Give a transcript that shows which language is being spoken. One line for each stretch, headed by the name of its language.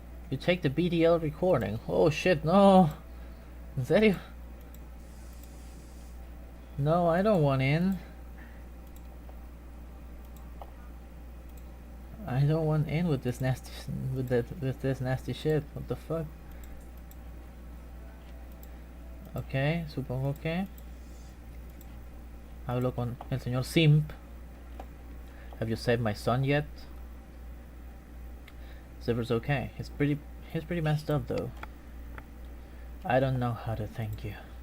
English: You take the BDL recording. Oh shit, no!
Spanish: ¿En serio?
English: No, I don't want in. I don't want in with this nasty with this nasty shit. What the fuck?
Spanish: Okay, supongo que hablo con el señor Simp.
English: Have you saved my son yet? Zipper's okay. He's pretty messed up though. I don't know how to thank you.